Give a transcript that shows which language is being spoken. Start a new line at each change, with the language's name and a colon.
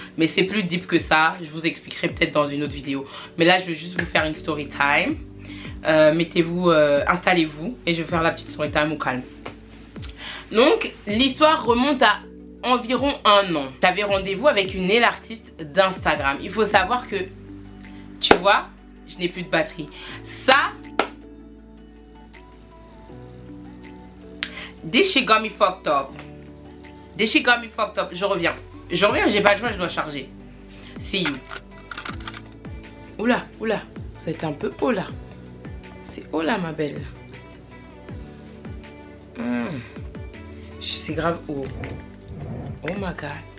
French: Mais c'est plus deep que ça. Je vous expliquerai peut-être dans une autre vidéo. Mais là je vais juste vous faire une story time. Mettez-vous, installez-vous. Et je vais faire la petite story time au calme. Donc l'histoire remonte à environ 1 an. J'avais rendez-vous avec une nail artiste d'Instagram. Il faut savoir que, tu vois, je n'ai plus de batterie.
English: Ça, this shit got me fucked up. This shit got me fucked up.
French: Je reviens, j'ai pas le choix, je dois charger.
English: See you.
French: Oula, oula, ça a été un peu haut là. C'est haut là ma belle. C'est grave haut.
English: Oh my god.